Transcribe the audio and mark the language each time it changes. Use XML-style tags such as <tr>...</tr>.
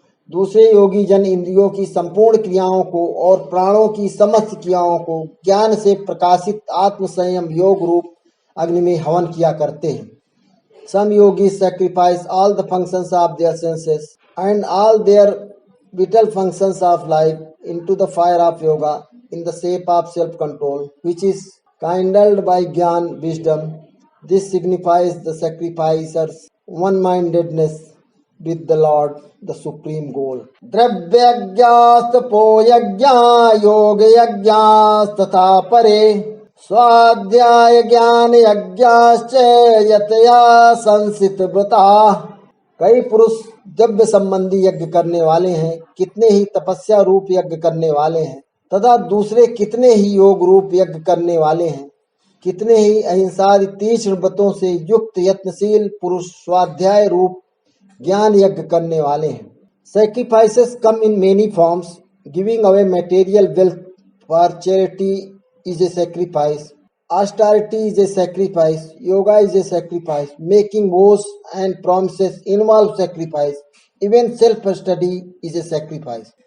<hi>दूसरे योगी जन इंद्रियों की संपूर्ण क्रियाओं को और प्राणों की समस्त क्रियाओं को ज्ञान से प्रकाशित आत्म संयम योग रूप अग्नि में हवन किया करते हैं।</hi> <en>Some yogis sacrifice all the functions of their senses and all their vital functions of life into the fire of yoga in the shape of self-control, which is kindled by Gyan, wisdom. This signifies the sacrificer's one-mindedness with the Lord, the supreme goal.</en> <sa>Dravyagyastapo yagya yoga yagyasthatha pare स्वाध्याय ज्ञान यज्ञाश्च यतया संसित व्रता।</sa> <hi>कई पुरुष द्रव्य संबंधी यज्ञ करने वाले हैं, कितने ही तपस्या रूप यज्ञ करने वाले हैं तथा दूसरे कितने ही योग रूप यज्ञ करने वाले हैं। कितने ही अहिंसा तीक्ष्ण व्रतों से युक्त यत्नशील पुरुष स्वाध्याय रूप ज्ञान यज्ञ करने वाले हैं।</hi> <en>Sacrifices come in many forms. Giving away material wealth for charity is a sacrifice. Austerity is a sacrifice. Yoga is a sacrifice. Making vows and promises involve sacrifice. Even self-study is a sacrifice.</en>